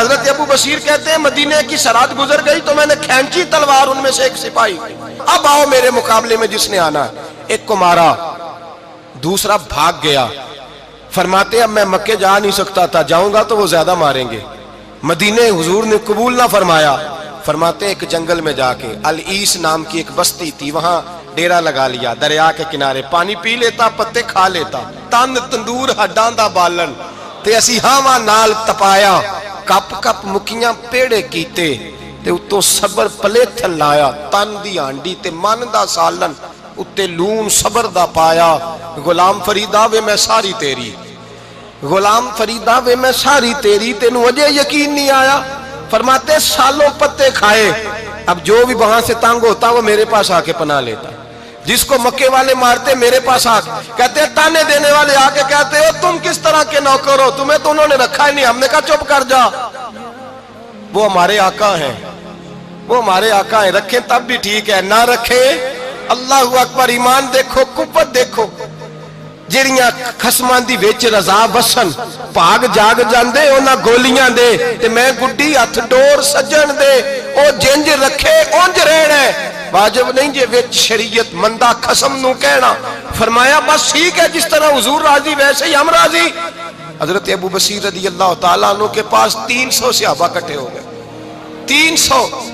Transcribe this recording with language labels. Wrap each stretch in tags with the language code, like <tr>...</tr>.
<ur>حضرت ابو بصیر کہتے ہیں مدینے کی سرحد گزر گئی تو میں نے کھینچی تلوار، ان میں سے ایک سپاہی، اب آؤ میرے مقابلے میں جس نے آنا. ایک کو مارا، دوسرا بھاگ گیا. فرماتے اب میں مکے جا نہیں سکتا تھا، جاؤں گا تو وہ زیادہ ماریں گے. مدینے حضور نے قبول نہ فرمایا. فرماتے ایک جنگل میں جا کے العیس نام کی ایک بستی تھی، وہاں ڈیرا لگا لیا. دریا کے کنارے پانی پی لیتا، پتے کھا لیتا.</ur> <pa>تن تندور ہڈاں دا بالن تے اسی ہاواں نال تپایا. کپ کپ مکیاں پیڑے کیتے تے اتوں صبر پلیتھن لایا. تن دی ہانڈی تے من دا سالن اتے لون صبر دا پایا. غلام فریدا وے میں ساری تیری، غلام فریدا وے میں ساری تیری، تینوں اجے یقین نہیں آیا.</pa> <ur>فرماتے سالوں پتے کھائے. اب جو بھی وہاں سے تنگ ہوتا وہ میرے پاس آ کے پناہ لیتا. جس کو مکے والے مارتے میرے پاس آ کہتے تانے دینے والے آ کے کہتے ہو تم کس طرح کے نوکر ہو، تمہیں تو انہوں نے رکھا ہی نہیں. ہم نے کہا چپ کر جا، وہ ہمارے آقا ہیں، وہ ہمارے آقا ہیں. رکھیں تب بھی ٹھیک ہے، نہ رکھیں اللہ اکبر. ایمان دیکھو، قوت دیکھو.</ur> <pa>جڑیاں خصماں دی وچ رضا وسن بھاگ جاگ جاندے انہاں گولیاں دے تے میں گڈی ہتھ ڈور سجن دے. او جنج رکھے اونج رہنا ہے، واجب نہیں جے وچ شریعت مندہ خصم نو کہنا.</pa> <ur>فرمایا بس ٹھیک ہے، جس طرح حضور راضی ویسے ہی ہم راضی. حضرت ابو بصیر رضی اللہ تعالیٰ عنہ کے پاس 300 صحابہ کٹھے ہو گئے. 300.</ur>